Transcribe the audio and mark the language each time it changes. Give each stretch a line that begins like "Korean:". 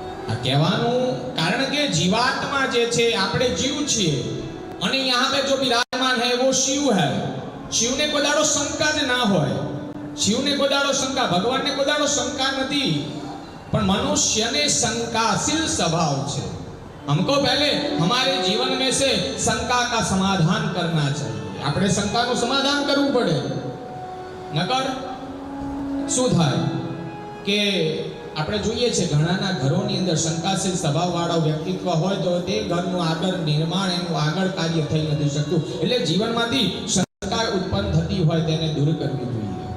Gujarati: આ કહેવાનું કારણ કે જીવાત્મા જે છે, આપણે જીવ છીએ અને
Hindi: यहाँ पे जो विराजमान है वो शिव है.
Gujarati: शिव ने કોઈ દાડો શંકા જ ના હોય, शिव ने કોઈ દાડો શંકા, भगवान ने કોઈ દાડો શંકા નથી, પણ મનુષ્યને शंकाशील स्वभाव છે.
Hindi: हमको पहले हमारे जीवन में से शंका का समाधान करना चाहिए.
Gujarati: આપણે શંકાનું સમાધાન કરવું પડે, નકર શું થાય કે આપણે જોઈએ છે ઘણાના ઘરોની અંદર શંકાશીલ સ્વભાવવાળો વ્યક્તિત્વ હોય તો તે ઘરનું આગળ નિર્માણ, એનું આગળ કાર્ય થઈ નથી શકતું. એટલે જીવનમાંથી શંકા ઉત્પન્ન થતી હોય તેને દૂર કરવી જોઈએ.